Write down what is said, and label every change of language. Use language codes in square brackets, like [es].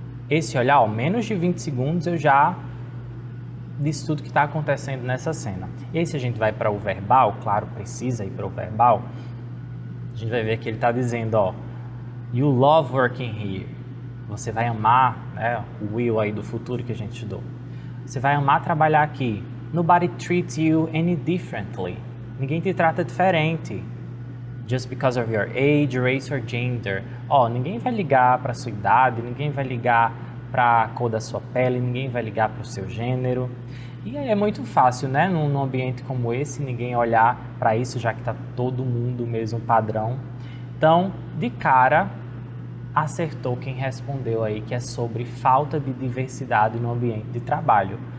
[pt] Esse olhar, menos de 20 segundos, eu já disse tudo que está acontecendo nessa cena. E aí se a gente vai para o verbal, claro, precisa ir para o verbal, a gente vai ver que ele está dizendo, ó, [en] you love working here. [pt] Você vai amar, né, o will aí do futuro que a gente estudou. Você vai amar trabalhar aqui. [en] Nobody treats you any differently. [pt] Ninguém te trata diferente. [en] Just because of your age, race or gender. [pt] Ninguém vai ligar para a sua idade, ninguém vai ligar para a cor da sua pele, ninguém vai ligar para o seu gênero. E aí é muito fácil, né, num ambiente como esse, ninguém olhar para isso, já que está todo mundo o mesmo padrão. Então, de cara, acertou quem respondeu aí, que é sobre falta de diversidade no ambiente de trabalho.